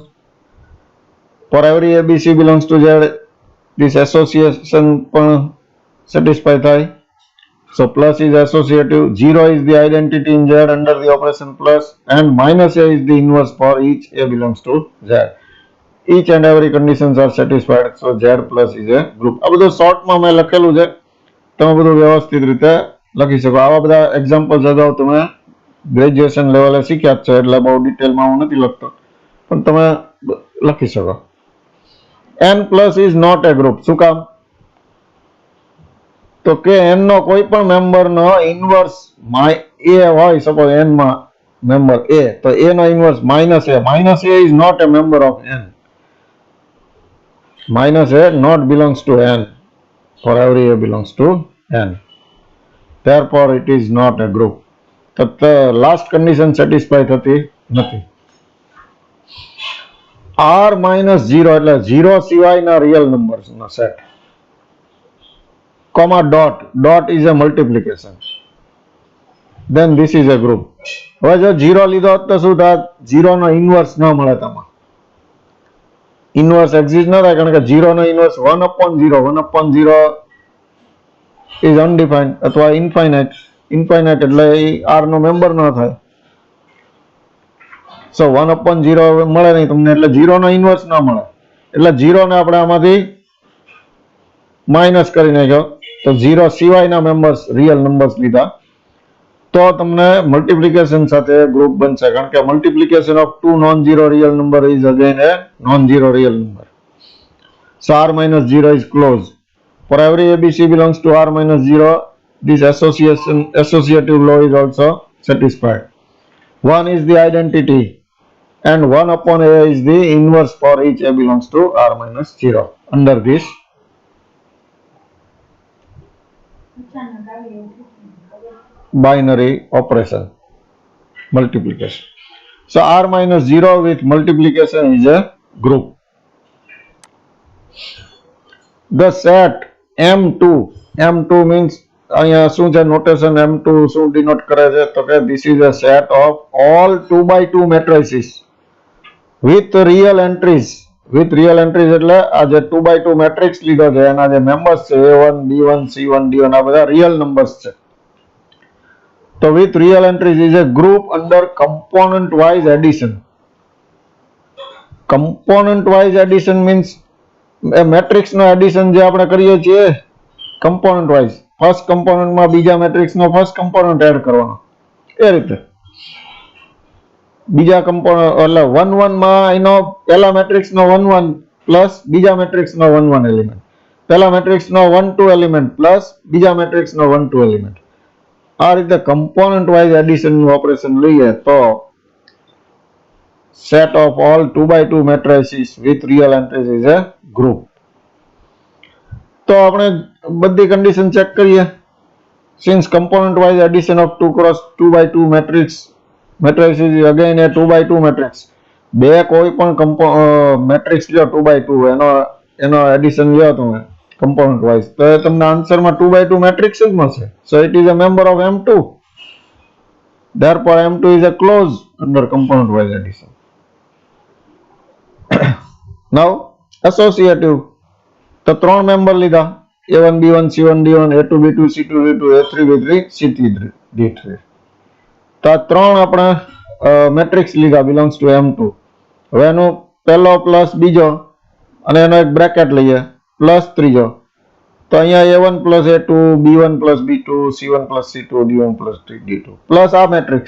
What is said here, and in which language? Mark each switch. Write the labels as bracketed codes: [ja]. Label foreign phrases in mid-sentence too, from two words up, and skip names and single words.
[en] For every ABC belongs to z, this association satisfy thai. So plus is associative, 0 is the identity in z under the operation plus, and minus a is the inverse for each a belongs to z. Each and every conditions are satisfied. So z plus is a group. [gu] આ બધું શોર્ટમાં મેં લખેલું છે, તમે બધું વ્યવસ્થિત રીતે લખી શકો. આવા બધા એક્ઝામ્પલ્સ અગાઉ તમે [en] graduation level [gu] શીખ્યા જ છો, એટલે બહુ ડિટેલમાં હું નથી લખતો, પણ તમે લખી શકો. [en] n plus is not a group. [gu] શું કામ? તો કે n નો કોઈ પણ મેમ્બર નો ઇન્વર્સ a હોય, સપોઝ n માં મેમ્બર a, તો a નો ઇન્વર્સ -a. [en] -a is not a member of n. -a not belongs to n. For every a belongs to n. Therefore it is not a group. [gu] તો [en] last condition satisfy [gu] થતી નથી. [en] r minus 0 [gu] એટલે 0 સિવાયના [en] real numbers [gu] સેટ. [en] Comma dot. Dot is a multiplication. Then this is a group. [gu] હવે જો 0 લીધો તો શું થાય? 0 નો ઇન્વર્સ ન મળે તમારે. [en] inverse exist [gu] ન થાય, કારણ કે 0 નો ઇન્વર્સ 1/0. [en] 1/0 is undefined અથવા infinite. [gu] Infinite એટલે r નો મેમ્બર ન થાય. So 1/0 મળે નહીં તમને, એટલે 0 નો ઇન્વર્સ ન મળે. એટલે 0 ને આપણે આમાંથી માઇનસ કરી નાખ્યો, તો 0 સિવાયના [en] members real numbers [gu] લીધા, તો તમને મલ્ટિપ્લિકેશન સાથે ગ્રુપ બનશે, કારણ કે [en] multiplication of two non zero real number is again a non zero real number. So r minus 0 is closed. For every ABC belongs to r minus 0, this associative law is also satisfied. 1 is the identity, and 1/a is the inverse for each a belongs to r minus 0 under this binary operation multiplication. So r minus 0 with multiplication is a group. The set M2 means [gu] અહીંયા શું છે નોટેશન? M2 શું ડિનોટ કરે છે? તો કે [en] this is a set of all 2x2 matrices with real entries. With real entries [gu] એટલે આ જે 2x2 મેટ્રિક્સ લીધો છે એના જે મેમ્બર્સ છે A1, B1, C1, D1 આ બધા [en] real numbers [gu] છે. [en] તો with real entries is a group under component wise addition. Component wise addition means [gu] મેટ્રિક્સ નો એડિશન જે આપણે કરીએ છીએ [en] component wise, first component [gu] બીજા મેટ્રિક્સ નો [en] first component [gu] એડ કરવાનો, એ રીતે બીજા કમ્પોનન્ટ એટલે 1 1 માં એનો પહેલા મેટ્રિક્સ નો 1 1 પ્લસ બીજા મેટ્રિક્સ નો 1 1 એલિમેન્ટ, પહેલા મેટ્રિક્સ નો 1 2 [en] element plus [gu] બીજા મેટ્રિક્સ નો 1 2 એલિમેન્ટ. આ રીતે [en] component wise addition [gu] નું ઓપરેશન લઈએ તો [en] set of all 2 by 2 matrices with real entries is a group. [gu] તો આપણે બધી કન્ડિશન ચેક કરીએ. [en] Since component wise addition of 2 cross 2 by 2 matrix is again a 2 by 2 matrix. [gu] બે કોઈ પણ મેટ્રિક્સ લ્યો 2 by 2 એનો એડિશન લ્યો તમે [en] component wise [gu] તો તમને આન્સરમાં 2 by 2 મેટ્રિક્સ જ મળશે. [en] So it is a member of M2. Therefore M2 is a clause under component wise addition. Now associative [gu] તો ત્રણ મેમ્બર લીધા A1 B1 C1 D1 A2 B2 C2 D2 A3 B3 C3 D3. તો આ ત્રણ આપણે મેટ્રિક્સ લીધા [en] belongs to [gu] M2. હવે એનો પહેલો પ્લસ બીજો અને એનો એક બ્રેકેટ લઈએ પ્લસ ત્રીજો. તો અહીંયા A1 પ્લસ A2 B1 પ્લસ B2 C1 પ્લસ C2 D1 પ્લસ D2 પ્લસ આ મેટ્રિક્સ.